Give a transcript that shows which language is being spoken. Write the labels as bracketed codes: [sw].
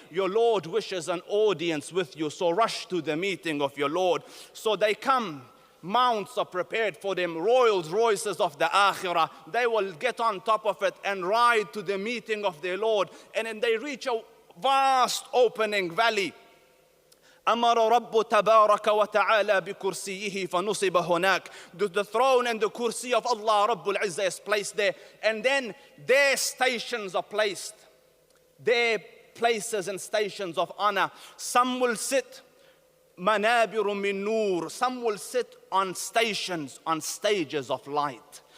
[en] Your Lord wishes an audience with you. So rush to the meeting of your Lord. So they come. Mounts are prepared for them, Rolls Royces of the Akhirah. They will get on top of it and ride to the meeting of their Lord. And then they reach a vast opening valley. [ar] أمر رب تبارك وتعالى بكرسيه فنصب هناك. [en] The throne and the kursi of Allah Rabbul Izzah is placed there. And then their stations are placed. Their places and stations of honor. Some will sit [ar] manabiru min nur. [en] Some will sit on stations, on stages of light.